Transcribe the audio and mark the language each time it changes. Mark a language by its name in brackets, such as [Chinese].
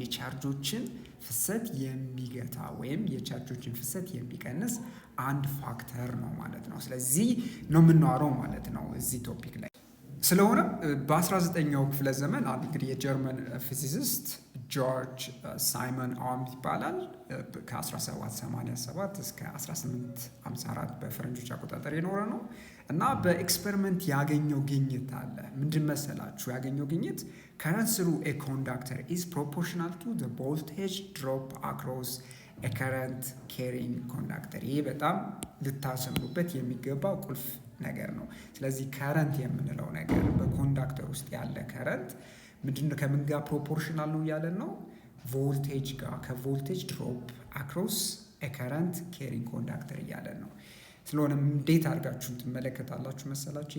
[Amharic] የቻርጆችን ፍሰት የሚገታ ወይም የቻርጆችን ፍሰት የሚቀንስ አንድ ፋክተር ነው ማለት ነው። ስለዚህ ነው የምናወራው ማለት ነው እዚህ ቶፒክ ላይ። ስለሆነ በ19ኛው ክፍለ ዘመን እንግዲህ የጀርመን ፊዚሲስት ጆርጅ ሳይመን ኦህም ይባላል። ከ1787 እስከ 1854 በፈረንጆች አቆጣጠር የኖረ ነው እና በኤክስፐሪመንት ያገኘው ግኝት አለ። ምንድን መሰላችሁ ያገኘው ግኝት? [English] current through a conductor is proportional to the voltage drop across a current carrying conductor። [Amharic] ይሄ በጣም ልታሰምሩበት የሚገባ ቁልፍ ነገር ነው። ስለዚህ ከረንት የምንለው ነገር በኮንዳክተር ውስጥ ያለ ከረንት ምንድነው? ከምን ጋር ፕሮፖርሽናል ነው እያለን ነው? ቮልቴጅ ጋር፣ ከቮልቴጅ ድሮፕ አክሮስ ከረንት ኬሪንግ ኮንዳክተር እያለን ነው። ስለሆነም እንዴት አድርጋችሁን ትመለከታላችሁ መሰላችሁ?